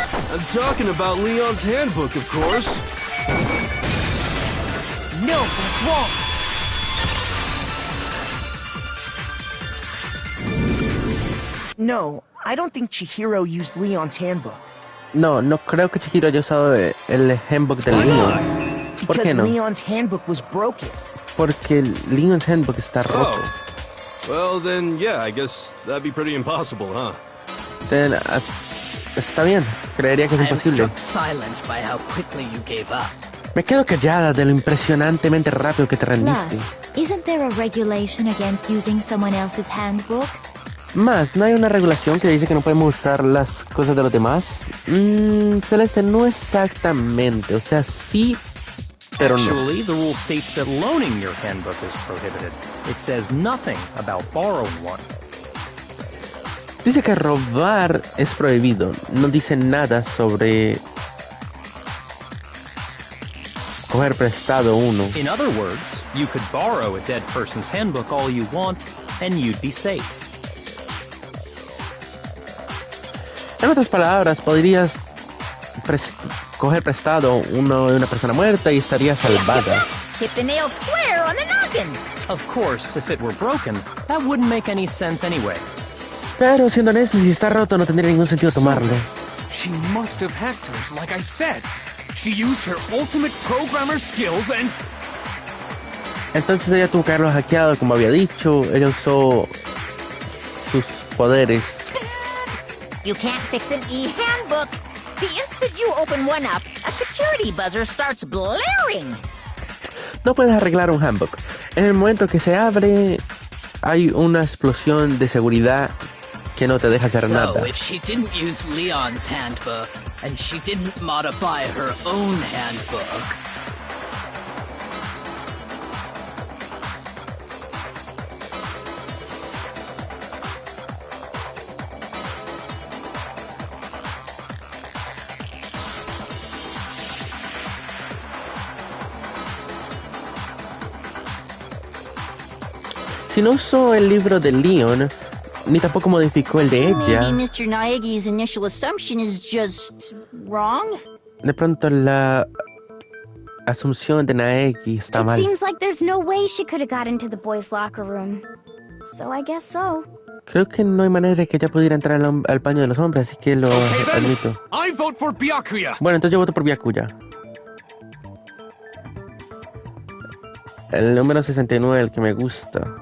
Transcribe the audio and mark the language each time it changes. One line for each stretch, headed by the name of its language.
English: I'm talking about Leon's handbook, of course. No, that's wrong. No, I don't think Chihiro used Leon's handbook.
Spanish: No creo que Chihiro haya usado el handbook del Leon. ¿Por qué no?
English: Because Leon's handbook was broken.
Spanish: Porque Leon's handbook está roto.
English: Well, then, yeah, I guess that'd be pretty impossible, huh? Then,
Spanish: está bien. Creería que es
English: I am
Spanish: imposible.
English: struck silent by how quickly you gave up.
Spanish: Me quedo callada de lo impresionantemente rápido que te rendiste.
English: Plus, isn't there a regulation against using someone else's handbook?
Spanish: Más, ¿no hay una regulación que dice que no podemos usar las cosas de los demás? Celeste, no exactamente. O sea, sí, pero no.
English: Actually, the rule states that loaning your handbook is prohibited. It says nothing about borrowing one.
Spanish: Dice que robar es prohibido. No dice nada sobre coger prestado uno.
English: In other words, you could borrow a dead person's handbook all you want, and you'd be safe.
Spanish: En otras palabras, podrías coger prestado uno de una persona muerta y estaría salvada.
English: Hit the nail square on the noggin. Of course, if it were broken, that wouldn't make any sense anyway.
Spanish: Pero siendo honesto, si está roto no tendría ningún sentido tomarlo.
English: She must have hacked hers, like I said. She used her ultimate programmer skills and...
Spanish: Entonces ella tuvo que haberlo hackeado, como había dicho. Ella usó sus poderes.
English: You can't fix an e-handbook. The instant you open one up, a security buzzer starts blaring.
Spanish: No puedes arreglar un handbook. En el momento que se abre, hay una explosión de seguridad que no te deja hacer nada.
English: So, if she didn't use Leon's handbook, and she didn't modify her own handbook...
Spanish: Si no usó el libro de Leon, ni tampoco modificó el de ella,
English: Maybe Mr. Naegi's initial assumption is just wrong?
Spanish: de pronto la asunción de Naegi está
English: It
Spanish: mal.
English: seems like there's no way she could have got into the boys' locker room. So I guess so.
Spanish: Creo que no hay manera de que ella pudiera entrar al baño de los hombres, así que lo admito.
English: I vote for Byakuya.
Spanish: Bueno, entonces yo voto por Byakuya. El número 69, el que me gusta.